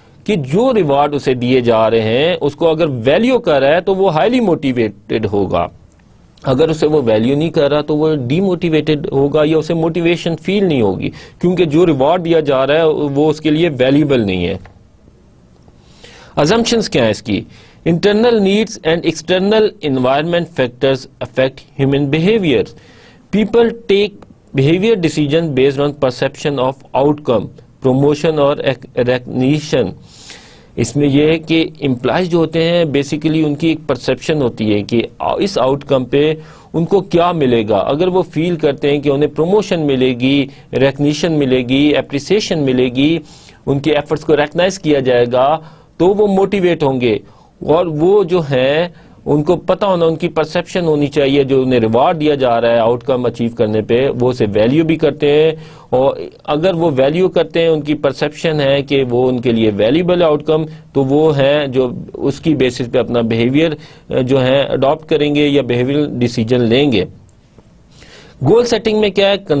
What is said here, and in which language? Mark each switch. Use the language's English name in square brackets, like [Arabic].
[Urdu] کہ جو ریوارڈ اسے دیے جا رہے ہیں اس کو اگر ویلیو کر رہا ہے تو وہ ہائیلی موٹیویٹڈ ہوگا، اگر اسے وہ ویلیو نہیں کر رہا تو وہ ڈی موٹیویٹڈ ہوگا یا اسے موٹیویشن فیل نہیں ہوگی، کیونکہ جو ریوارڈ دیا جا رہا ہے وہ اس کے لیے ویلیوبل نہیں ہے. [English] Assumptions [Urdu] کیا ہے اس کی؟ [English] Internal needs and external environment factors affect human behavior. People take behavior decisions based on perception of outcome, promotion [Urdu] اور [English] recognition. [Urdu] اس میں یہ ہے کہ امپلائیز جو ہوتے ہیں بیسیکلی ان کی ایک پرسیپشن ہوتی ہے کہ اس آؤٹ کم پہ ان کو کیا ملے گا. اگر وہ فیل کرتے ہیں کہ انہیں پروموشن ملے گی، ریکگنیشن ملے گی، اپریسیشن ملے گی، ان کے ایفرٹس کو ریکگنائز کیا جائے گا تو وہ موٹیویٹ ہوں گے، اور وہ جو ہیں ان کو پتہ ہونا، ان کی پرسیپشن ہونی چاہیے جو انہیں ریوارڈ دیا جا رہا ہے آؤٹ کم اچیو کرنے پہ، وہ اسے ویلیو بھی کرتے ہیں، اور اگر وہ ویلیو کرتے ہیں، ان کی پرسیپشن ہے کہ وہ ان کے لیے ویلیبل آؤٹ کم، تو وہ ہیں جو اس کی بیسس پہ اپنا بیہیویئر جو ہے اڈاپٹ کریں گے یا بیہیویئر ڈیسیجن لیں گے۔ گول سیٹنگ میں کیا ہے؟